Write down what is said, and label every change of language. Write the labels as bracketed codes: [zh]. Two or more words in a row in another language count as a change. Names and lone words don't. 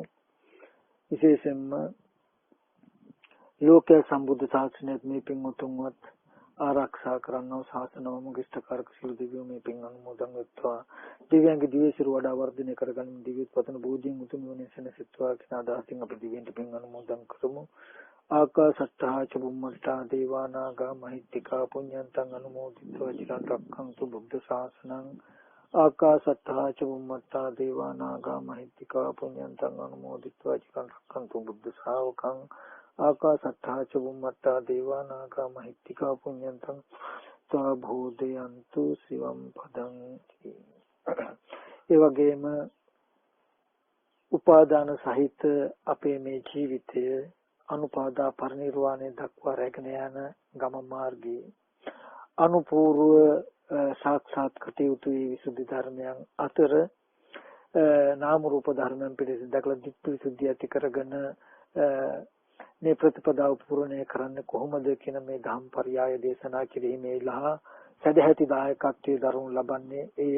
[si] විශේෂයෙන්ම ලෝක සම්බුද්ධ ශාසනයත් මේ පින් උතුම්වත් ආරක්ෂා කරන්නව ශාසනවම ගිෂ්ඨකාරක සියලු දෙවියෝ මේ පින් අනුමෝදන් වෙත්වා දිව්‍යංග දිවේශිර වඩා වර්ධනය කරගන්න දිව්‍යත් පතන බෝධියෙන් උතුම් වූ සෙනසෙත්වා කියන අදහසින් අපි දිව්‍යන්ට පින් අනුමෝදන් කරමු. [pi] ආකාශට්ටා චුම්මට්ටා දේවානාගා මහිත්‍තිකා පුඤ්ඤන්තං අනුමෝදිත्वा චිරන් රක්ඛන්තු බුද්ධ ශාසනං ආකාශට්ටා චුම්මට්ටා දේවානාගා මහිත්‍තිකා පුඤ්ඤන්තං අනුමෝදිත्वा චිරන් රක්ඛන්තු බුද්ධ ශාවකං ආකාශට්ටා චුම්මට්ටා දේවානාගා මහිත්‍තිකා පුඤ්ඤන්තං තා භූදයන්තු සිවම් පදං [si] ඒ වගේම උපාදාන සහිත අපේ මේ ජීවිතය අනුපාදා පරිනිර්වාණය දක්වා රැගෙන යන ගම මාර්ගයේ අනුපූර්ව සාක්ෂාත් කටයුතු වී විසුද්ධි ධර්මයන් අතර නාම රූප ධර්මයන් පිළිසිඳ දක්ලා දිට්ඨි විසුද්ධිය ඇති කරගෙන මේ ප්‍රතිපදාව පූර්ණේ කරන්නේ කොහොමද කියන මේ ධම්ම පරයය දේශනා කිරීමේ ලහ සදැහැති දායකත්වයේ දරුණු ලබන්නේ ඒ